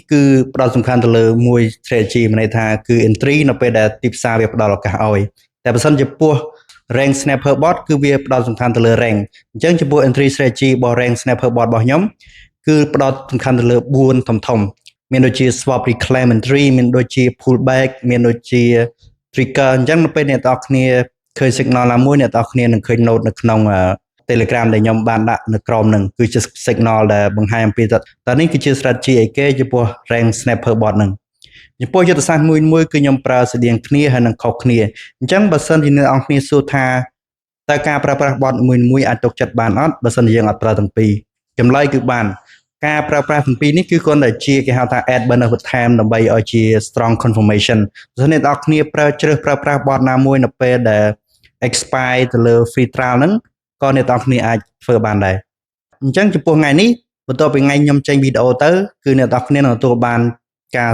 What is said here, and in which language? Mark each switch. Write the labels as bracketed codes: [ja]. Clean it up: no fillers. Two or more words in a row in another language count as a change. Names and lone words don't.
[km] គឺផ្ដោតសំខាន់ទៅលើមួយ strategy មានន័យថាគឺ entry នៅពេលដែលទីផ្សារវាផ្ដល់ឱកាសឲ្យតែបើសិនជាពោះ [en] rank snapper bot [km] គឺវាផ្ដោតសំខាន់ទៅលើ rank អញ្ចឹងចំពោះ [en] entry strategy [km] របស់ [en] rank snapper bot [km] របស់ខ្ញុំគឺផ្ដោតសំខាន់ទៅលើ4ធំមានដូចជា [en] swap reclaim entry [km] មានដូចជា pullback មានដូចជា trigger អញ្ចឹងនៅពេលអ្នកទាំងអស់គ្នាឃើញ signal ណាមួយអ្នកទាំងអស់គ្នានឹងឃើញ note នៅក្នុង Telegram ដែលខ្ញុំបានដាក់នៅក្រោមនឹងគឺជា signal ដែលបង្ហាញអំពីតើនេះគឺជា strategy អីគេចំពោះ [en] rank snapper bot [km] ហ្នឹងចំពោះយុ ទ្ធសាស្ត្រមួយគឺខ្ញុំប្រើស្តៀងគ្នាហើយនឹងខុសគ្នាអញ្ចឹងបើសិនជាអ្នកអង្គគ្នាសួរថាតើការប្រើប្រាស់ bot មួយអាចទុកចិត្តបានអត់បើសិនជាយើងអត់ប្រើទាំងពីរចម្លើយគឺបានការប្រើប្រាស់ទាំងពីរនេះគឺគ្រាន់តែជាគេហៅថា [en] add benefit time [km] ដើម្បីឲ្យជា [en] strong confirmation [km] បើសិនអ្នកអង្គគ្នាជ្រើសប្រើប្រាស់ bot ណាមួយនៅពេលដែល expire ទៅលើ [en] free trial [km] ហ្នឹងក៏អ្នកទាំងគ្នាអាចធ្វើបានដែរអញ្ចឹងចំពោះថ្ងៃនេះបន្ទាប់ពីថ្ងៃខ្ញុំចេញវីដេអូទៅគឺអ្នកទាំងគ្នានឹងទទួលបានការ